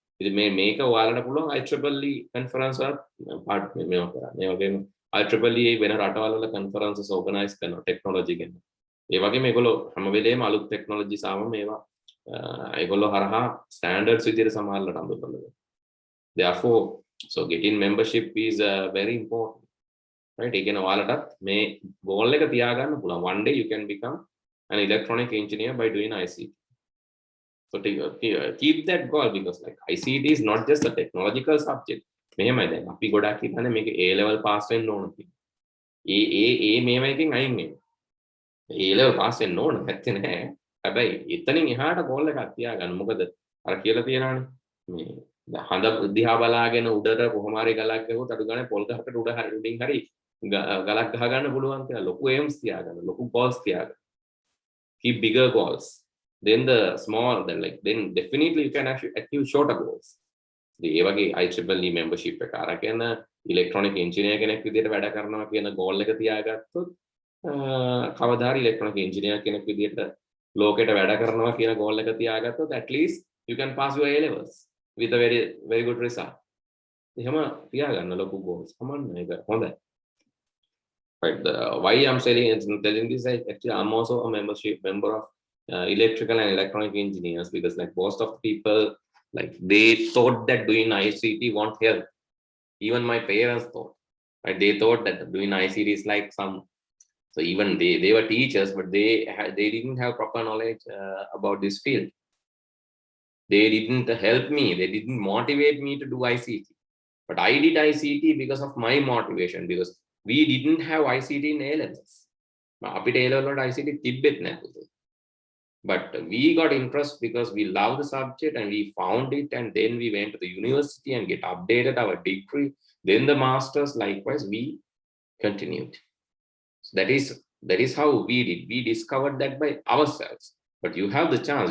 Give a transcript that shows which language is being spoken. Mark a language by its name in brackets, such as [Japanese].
[Sinhala] ඉතින් මේක ඔයාලට පුළුවන් IEEE conference වල part මේවා කරා. මේ වගේම IEEE වෙන රටවල් වල conferences organize කරනවා technology ගැන. ඒ වගේම මේගොල්ලෝ හැම වෙලේම අලුත් technology සාම මේවා ඒගොල්ලෝ හරහා standards විදිහට සමානලට අඳුරනවා. [English] Therefore, so getting membership is very important. Right? [Sinhala] ඒ කියන්නේ ඔයාලටත් මේ goal එක තියාගන්න පුළුවන්. [English] One day you can become an electronic engineer by doing ICT. So keep that goal, because like ICT is not just a technological subject. [Sinhala] මෙහෙමයි දැන් අපි ගොඩක් හිතන්නේ මේක A level pass වෙන්න ඕන කියලා. මේව එකෙන් අයින් වෙන්න. A level pass වෙන්න ඕන නැත්තේ නෑ. හැබැයි එතනින් එහාට goal එකක් තියාගන්න. මොකද අර කියලා තියනවානේ මේ හඳ දිහා බලාගෙන උඩට කොහොම හරි ගලක් ගහුවොත් අඩු ගානේ පොල් ගහකට උඩින් හරි ගලක් ගහ ගන්න පුළුවන් කියලා ලොකු aims තියාගන්න, ලොකු goals තියාගන්න. [English] Keep bigger goals. Then the small, then definitely you can actually achieve shorter goals. [Sinhala] The IEEE membership එක අරගෙන electronic engineer කෙනෙක් විදිහට වැඩ කරනවා කියන goal එක තියාගත්තොත් කවදා හරි electronic engineer කෙනෙක් විදිහට ලෝකෙට වැඩ කරනවා කියන goal එක තියාගත්තොත් [English] at least you can pass your A levels with a very very good result. [Sinhala] එහෙම තියාගන්න ලොකු goals. කමන්න ඒක හොඳයි. [English] Right. Why I'm telling this, actually I'm also a member of electrical and electronic engineers, because like most of the people, like they thought that doing ICT won't help. Even my parents thought, right? They thought that doing ICT is like some, so even they were teachers, but they didn't have proper knowledge about this field. They didn't help me, they didn't motivate me to do ICT. But I did ICT because of my motivation, because we didn't have ICT in A-levels. [Sinhala] අපිට A-level වලට ICT තිබ්බෙත් නැහැ. [English] But we got interest because we love the subject and we found it, and then we went to the university and get updated our degree. Then the masters, likewise, we continued. So that is how we did. We discovered that by ourselves. But you have the chance.